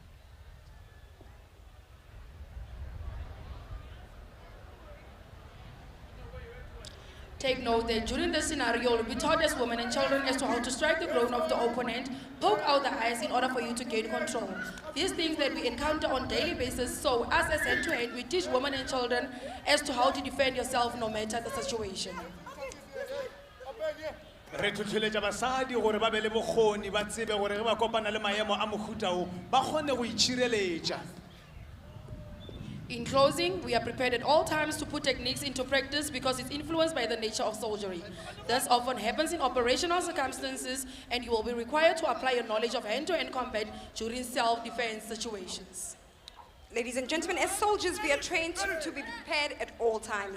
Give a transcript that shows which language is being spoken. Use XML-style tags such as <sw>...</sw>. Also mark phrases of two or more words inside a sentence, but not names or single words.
<en>Take note that during this scenario, you'll be taught as women and children as to how to strike the groin of the opponent, poke out the eyes in order for you to gain control. These things that we encounter on a daily basis, so us as hand-to-hand, we teach women and children as to how to defend yourself no matter the situation.</en> <nso>Re tlhotlheletsa basadi gore ba be le bokgoni ba tsebe gore ge ba kopana le maemo a mofuta o ba kgone go itshireletša.</nso> <en>In closing, we are prepared at all times to put techniques into practice because it's influenced by the nature of soldiering. This often happens in operational circumstances, and you will be required to apply your knowledge of hand-to-hand combat during self-defense situations. Ladies and gentlemen, as soldiers, we are trained to be prepared at all times.</en>